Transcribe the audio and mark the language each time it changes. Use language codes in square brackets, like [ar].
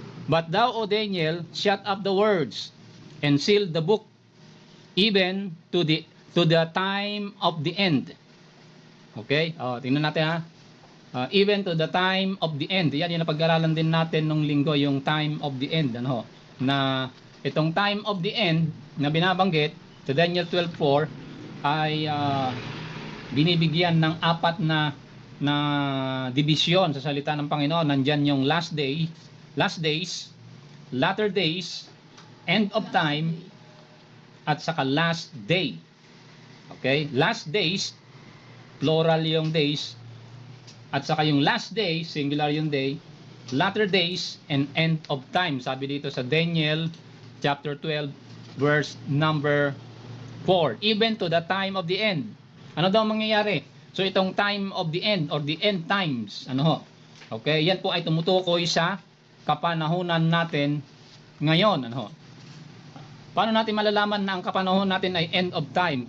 [en] But thou, O Daniel, shut up the words and seal the book even to the time of the end. Okay? [tl] Tingnan natin ha. [en] Even to the time of the end. [tl] Yan yung napag-aralan din natin nung linggo, yung time of the end. Ano? Na itong time of the end na binabanggit sa Daniel 12:4 ay binibigyan ng apat na division sa salita ng Panginoon. Nandyan yung last days, latter days, end of time, at saka last day. Okay? [en] Last days, plural yung days, at saka yung last day, singular yung day, latter days, and end of time. [tl] Sabi dito sa Daniel chapter 12 verse number 4. [en] Even to the time of the end. [tl] Ano daw mangyayari? So itong time of the end or the end times, ano ho? Okay, yan po ay tumutukoy sa kapanahunan natin ngayon, ano ho? Paano natin malalaman na ang kapanahon natin ay end of time?